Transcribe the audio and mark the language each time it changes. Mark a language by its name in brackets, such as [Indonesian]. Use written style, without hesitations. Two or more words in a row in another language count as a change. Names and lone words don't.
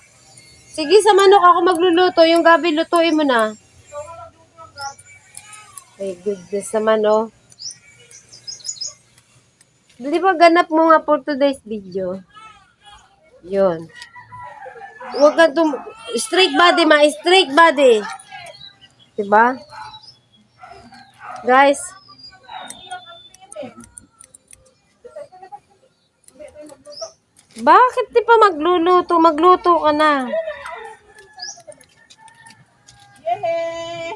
[Filipino] Sige, sa manok ako magluluto. Yung gabi, lutuin mo na. [English] My goodness [Filipino] naman, oh. Di ba ganap mo nga [English] for today's video? [Filipino] Yun. Huwag ka [English] straight body, [Filipino] ma. [English] Straight body. [Filipino] Diba? Guys. Bakit di pa magluluto? Magluto ka na. Yehe!